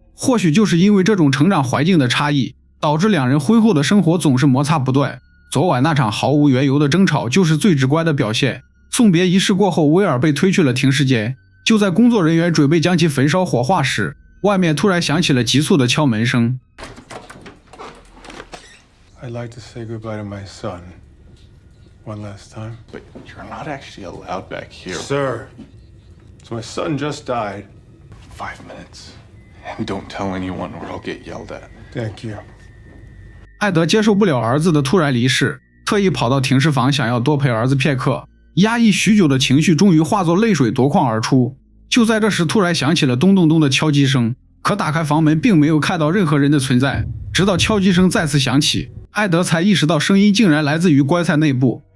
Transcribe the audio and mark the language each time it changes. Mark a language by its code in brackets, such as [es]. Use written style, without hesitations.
[zh] 或許就是因為這種成長環境的差異，導致兩人婚後的生活總是摩擦不斷。昨晚那場毫無緣由的爭吵就是最直觀的表現。送別儀式過後，威爾被推去了停屍間。就在工作人員準備將其焚燒火化時，外面突然響起了急促的敲門聲。 [en] I'd like to say goodbye to my son one last time. But you're not actually allowed back here. Sir, so my son just died. 5 minutes. And don't tell anyone or I'll get yelled at. Thank you. [zh] 艾德接受不了兒子的突然離世，特意跑到停尸房想要多陪兒子片刻。壓抑許久的情緒終於化作淚水奪眶而出。就在這時，突然響起了咚咚咚的敲擊聲，可打開房門並沒有看到任何人的存在。直到敲擊聲再次響起，艾德才意識到聲音竟然來自於棺材內部。